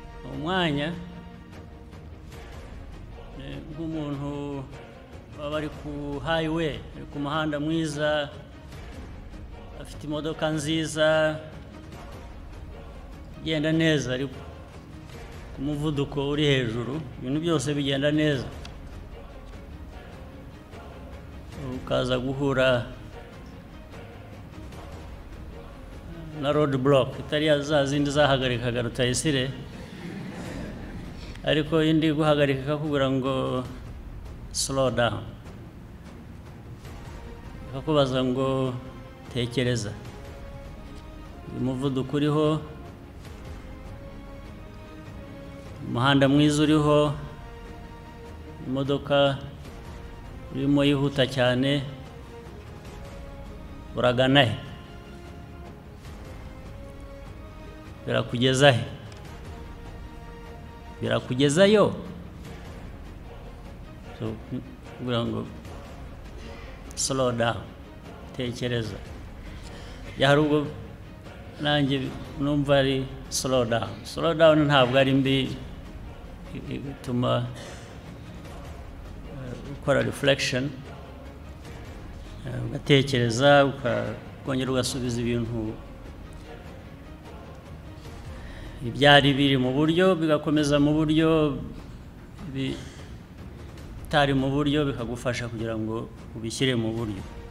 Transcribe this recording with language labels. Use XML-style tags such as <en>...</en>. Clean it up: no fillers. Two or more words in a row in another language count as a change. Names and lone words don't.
<rw>umwanya nk'umuntu baba ari ku highway, ari ku muhanda mwiza, afite imodoka nziza, igenda neza, ari ku muvuduko uri hejuru, ibintu byose bigenda neza. Ukaza guhura na</rw> <en>road block</en> <rw>itari za zindi zahagarikaga Rutayisire, ariko indi guhagarika ikakubwira ngo</rw> <en>slow down,</en> <rw>ikakubaza ngo tekereza, umuvuduko uriho, umuhanda mwiza uriho, imodoka urimo yihuta cyane, uragana he? Birakugeza he? Birakugezayo? So kugira ngo</rw> <en>slow down,</en> <rw>tekereza. Hari ubwo nanjye numva ari</rw> <en>slow down. Slow down</en> <rw>ntabwo ari mbi, ituma ukora reflection, ugatekereza, ukongera ugasubiza ibintu ibyari biri mu buryo, bigakomeza mu buryo, bitari mu buryo bikagufasha kugira ngo ubishyire mu buryo.</rw>